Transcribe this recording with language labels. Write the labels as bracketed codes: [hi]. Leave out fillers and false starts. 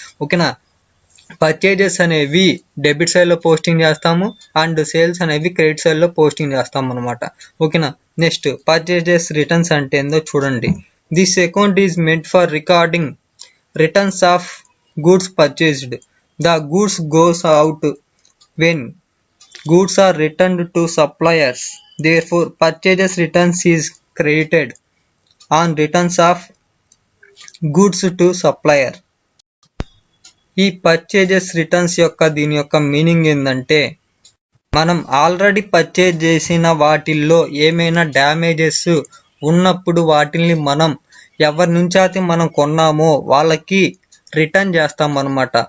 [te] ఓకేనా, పర్చేజెస్ అనేవి debit side లో పోస్టింగ్ చేస్తాము అండ్ సేల్స్ అనేవి క్రెడిట్ సైడ్ లో పోస్టింగ్ చేస్తాం అనమాట. ఓకేనా, నెక్స్ట్ పర్చేజెస్ రిటర్న్స్ అంటే ఏందో చూడండి. [en] This account is meant for recording returns of goods purchased. The goods goes out when goods are returned to suppliers. Therefore, purchases returns is credited on returns of goods to supplier. [te] ఈ purchases returns యొక్క దీని యొక్క meaning ఏంటంటే మనం already purchase చేసిన వాటిల్లో ఏమైనా damages ఉన్నప్పుడు వాటిని మనం ఎవరి నుంచి అయితే మనం కొన్నామో వాళ్ళకి రిటర్న్ చేస్తాం అనమాట.